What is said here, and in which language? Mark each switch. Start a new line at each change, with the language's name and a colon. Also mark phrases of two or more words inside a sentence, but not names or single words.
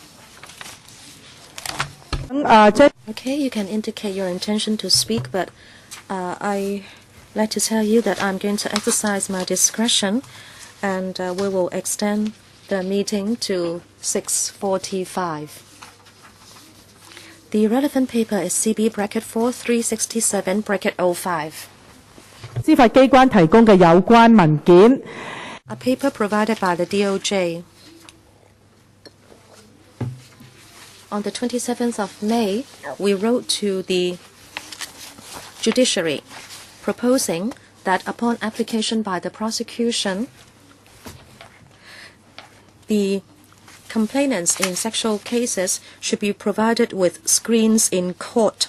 English: Okay, you can indicate your intention to speak, but I like to tell you that I'm going to exercise my discretion, and we will extend the meeting to 6:45. The relevant paper is CB bracket 4367 bracket 05.
Cantonese: 司法機關提供嘅有關文件。
English: A paper provided by the DOJ. On the 27th of May, we wrote to the Judiciary proposing that upon application by the prosecution, the complainants in sexual cases should be provided with screens in court.